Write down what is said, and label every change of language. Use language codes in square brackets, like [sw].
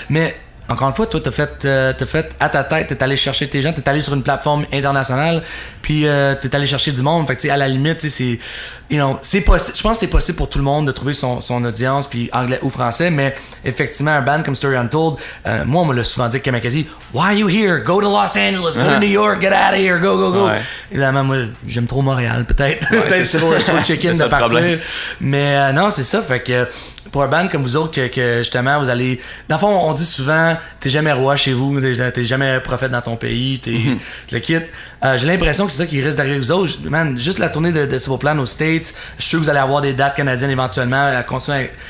[fr] Mais encore une fois, toi, t'as fait à ta tête, t'es allé chercher tes gens, t'es allé sur une plateforme internationale, puis t'es allé chercher du monde. Fait que, tu sais, à la limite, c'est. C'est possible. Je pense que c'est possible pour tout le monde de trouver son audience, puis anglais ou français, mais effectivement, un band comme Story Untold, moi, on me l'a souvent dit que Kamakazi, [en] why are you here? Go to Los Angeles, go to New York, get out of here, go. [fr] Ouais. Évidemment, moi, j'aime trop Montréal, peut-être. Ouais, peut-être c'est trop chicken de partir. Mais non, c'est ça. Fait que pour un band comme vous autres, que justement, vous allez. Dans le fond, on dit souvent, t'es jamais roi chez vous, t'es jamais prophète dans ton pays, le kit. J'ai l'impression que c'est ça qui risque d'arriver aux autres. Man, juste la tournée de Simple Plan aux States, je suis sûr que vous allez avoir des dates canadiennes éventuellement à continuer.